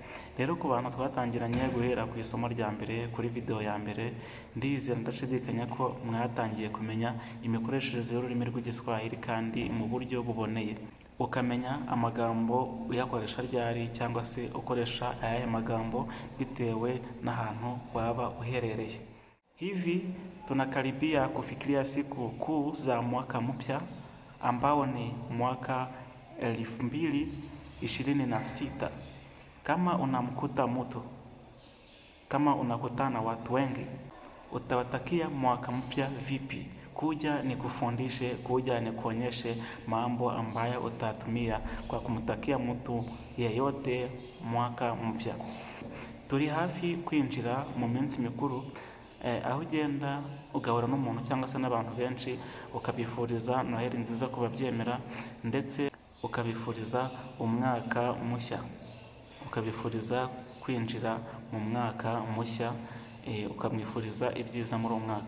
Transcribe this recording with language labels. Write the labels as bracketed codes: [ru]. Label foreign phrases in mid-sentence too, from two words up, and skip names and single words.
[rw] Rero ku bantu twatangiranye guhera ku isomo rya mbere kuri video ya mbere, ndizera ndashidikanya ko mwatangiye kumenya imikoreshereze y'ururimi rw'Igiswahili kandi mu buryo buboneye, ukamenya amagambo uyakoresha ryari cyangwa se ukoresha aya magambo bitewe n'ahantu waba uherereye. [sw] Hivi tunakaribia kufikiria siku kuu za mwaka mpya ambao ni mwaka 2026. Kama unamkuta mtu, kama unakutana watu wengi, utawatakia mwaka mpya vipi? Kuja ni kufundishe, kuja ni kuonyeshe mambo ambayo utatumia kwa kumtakia mtu yeyote mwaka mpya. [rw] Turi hafi kwinjira mu minsi mikuru, aho ugenda ugahura n'umuntu cyangwa se n'abantu benshi ukabifuriza Noheli nziza ku babyemera, ndetse ukabifuriza umwaka mushya, ukabifuriza kwinjira mu mwaka mushya, ukamwifuriza ibyiza muri uwo mwaka.